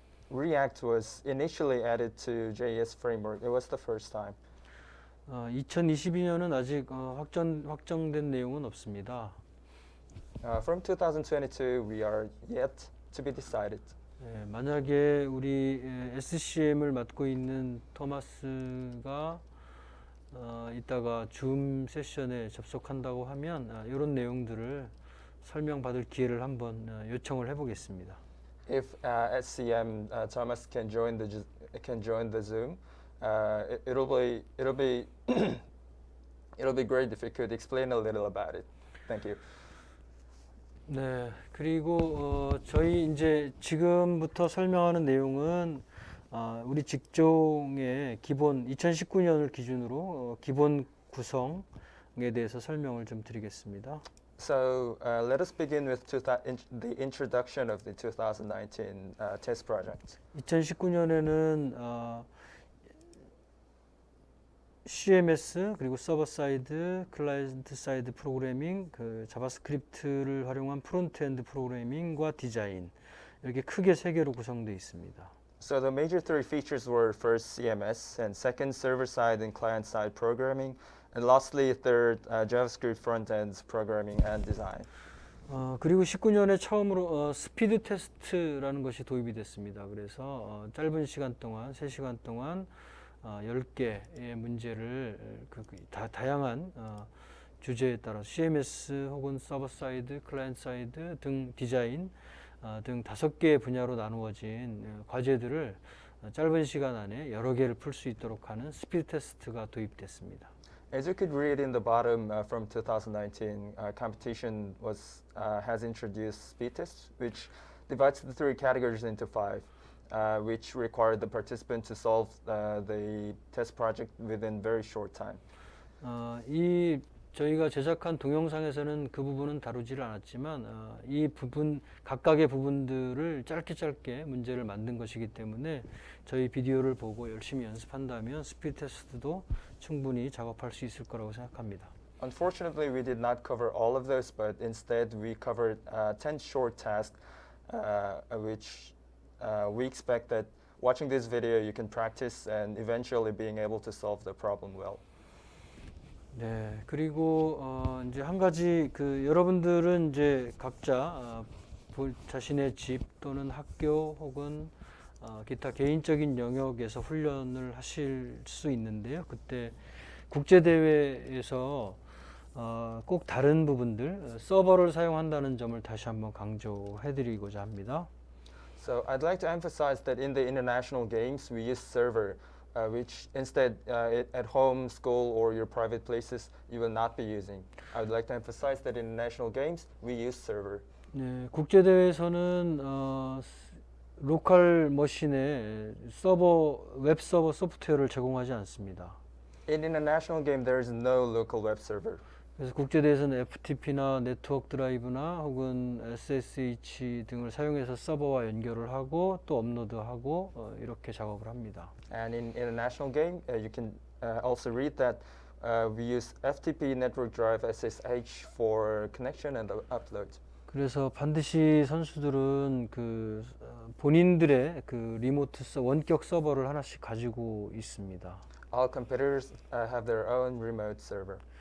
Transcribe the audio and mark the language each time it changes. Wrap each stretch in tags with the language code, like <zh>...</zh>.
<en>React was initially added to JS framework. It was the first time.</en> <ko>2022년은 아직 확정된 내용은 없습니다.</ko> <en>From 2022, we are yet to be decided.</en> <ko>만약에 우리 SCM을 맡고 있는 토마스가 이따가 줌 세션에 접속한다고 하면 이런 내용들을 설명받을 기회를 한번 요청을 해보겠습니다.</ko> <en>If SCM Thomas can join the Zoom, it'll be it'll be great if you could explain a little about it. Thank you.</en> <ko>네, 그리고 저희 이제 지금부터 설명하는 내용은 우리 직종의 기본 2019년을 기준으로 기본 구성에 대해서 설명을 좀 드리겠습니다.</ko> <en>So let us begin with the introduction of the 2019 test project.</en> <ko>2019년에는 CMS 그리고 서버 사이드, 클라이언트 사이드 프로그래밍, 그 자바스크립트를 활용한 프론트엔드 프로그래밍과 디자인 이렇게 크게 세 개로 구성되어 있습니다.</ko> <en>So the major three features were first CMS, and second server-side and client-side programming, and lastly third JavaScript front-end programming and design.</en> <ko>그리고 19년에 처음으로 스피드 테스트라는 것이 도입이 됐습니다. 그래서 짧은 시간 동안 3시간 동안 10개의 문제를 다양한 주제에 따라 CMS 혹은 서버 사이드, 클라이언트 사이드 등 디자인 등 5개의 분야로 나누어진 과제들을 짧은 시간 안에 여러 개를 풀 수 있도록 하는 스피드 테스트가 도입됐습니다.</ko> <en>As you could read in the bottom from 2019, competition has introduced speed tests, which divides the three categories into five, which require the participant to solve the test project within very short time.</en> <ko>이 저희가 제작한 동영상에서는 그 부분은 다루지를 않았지만 이 부분 각각의 부분들을 짧게 문제를 만든 것이기 때문에 저희 비디오를 보고 열심히 연습한다면 스피드 테스트도 충분히 작업할 수 있을 거라고 생각합니다.</ko> <en>Unfortunately, we did not cover all of those, but instead we covered 10 short tasks, which we expect that watching this video you can practice and eventually being able to solve the problem well.</en> <ko>네, 그리고 이제 한 가지 여러분들은 이제 각자 자신의 집 또는 학교 혹은 기타 개인적인 영역에서 훈련을 하실 수 있는데요. 그때 국제 대회에서 꼭 다른 부분들 서버를 사용한다는 점을 다시 한번 강조해드리고자 합니다.</ko> <en>So I'd like to emphasize that in the international games we use server, which instead at home, school, or your private places you will not be using. I would like to emphasize that in national games we use server.</en> <ko>네, 국제 대회에서는 로컬 머신에 웹 서버 소프트웨어를 제공하지 않습니다.</ko> <en>In international game there is no local web server.</en> <ko>그래서 국제 대회에서는 FTP나 네트워크 드라이브나 혹은 SSH 등을 사용해서 서버와 연결을 하고 또 업로드하고 이렇게 작업을 합니다.</ko> <en>And in international game you can also read that we use FTP network drive SSH for connection and upload.</en> <ko>그래서 반드시 선수들은 본인들의 리모트 원격 서버를 하나씩 가지고 있습니다.</ko> <en>All competitors have their own remote server.</en>